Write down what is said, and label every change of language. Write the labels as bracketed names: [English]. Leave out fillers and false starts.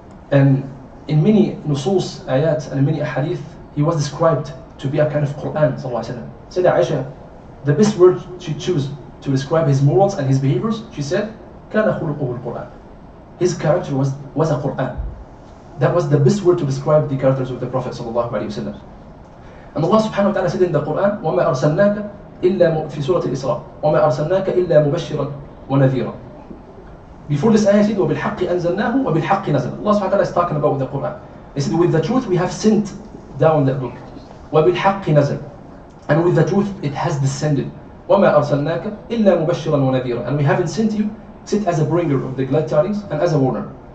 [English] And in many nusus, ayat, and in many ahadith, he was described to be a kind of Quran sallallahu alayhi wa sallam. Sayyidah Aisha, the best word she chose to describe his morals and his behaviors, she said, [Arabic] كَانَ خُلُقُهُ الْقُرْآنِ. [English] His character was a Quran. That was the best word to describe the characters of the Prophet sallallahu alayhi wa sallam. And Allah subhanahu wa ta'ala said in the Quran, [Arabic] وَمَا أَرْسَلْنَاكَ إِلَّا في سورة الإسراء وَمَا أَرْسَلْنَاكَ إِلَّا مُبَشِّرًا وَنَذِيرًا. [English] Before this ayah said, [Arabic] وَبِالْحَقِّ أَنزَلْنَاهُ وَبِالْحَقِّ نَزَلَ. [English] Allah subhanahu wa ta'ala is talking about the Quran. He said, with the truth we have sent down that book. [Arabic] وَبِالْحَقِّ نَزَلَ. [English] And with the truth it has descended. [Arabic] وَمَا أَرْسَلْنَاكَ إِلَّا مُبَشِّرًا وَنَذِيرًا. [English] And we haven't sent you except as a bringer of the glad tidings and as a warner.